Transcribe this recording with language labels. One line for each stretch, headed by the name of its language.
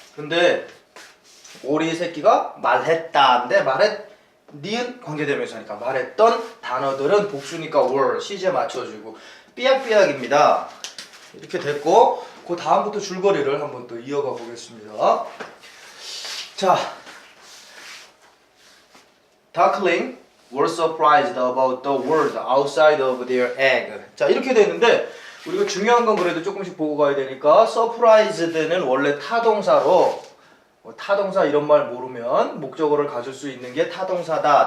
Korean: 근데 오리 새끼가 말했다인데 니은 관계대명사니까 말했던 단어들은 복수니까 were 시제 맞춰주고 삐약삐약입니다. 이렇게 됐고 그 다음부터 줄거리를 한번 또 이어가 보겠습니다.
English: 자, Duckling were surprised about the world outside of their egg.
Korean: 자, 이렇게 되는데 우리가 중요한 건 그래도 조금씩 보고 가야 되니까 surprised는 원래 타동사로 타동사 이런 말 모르면 목적어를 가질 수 있는 게 타동사다.